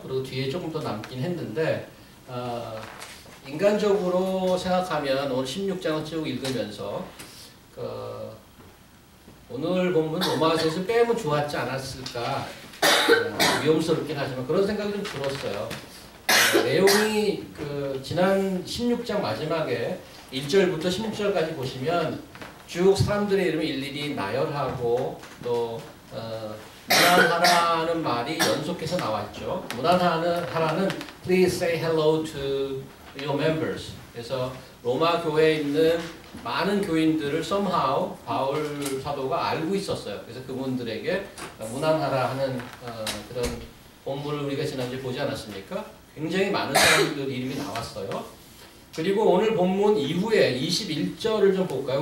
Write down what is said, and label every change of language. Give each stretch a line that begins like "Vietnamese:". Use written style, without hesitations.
Korean: 그리고 뒤에 조금 더 남긴 했는데 인간적으로 생각하면 오늘 16장을 쭉 읽으면서 오늘 본문 로마서에서 빼면 좋았지 않았을까 위험스럽긴 하지만 그런 생각이 좀 들었어요. 내용이 지난 16장 마지막에 1절부터 16절까지 보시면 쭉 사람들의 이름을 일일이 나열하고 또 문안하라는 말이 연속해서 나왔죠. 문안하라는
English: Please say hello to your members.
Korean: 그래서 로마 교회에 있는 많은 교인들을
English: somehow
Korean: 바울 사도가 알고 있었어요. 그래서 그분들에게 문안하라 하는 그런 본문을 우리가 지난주에 보지 않았습니까? 굉장히 많은 사람들 이름이 나왔어요. 그리고 오늘 본문 이후에 21절을 좀 볼까요?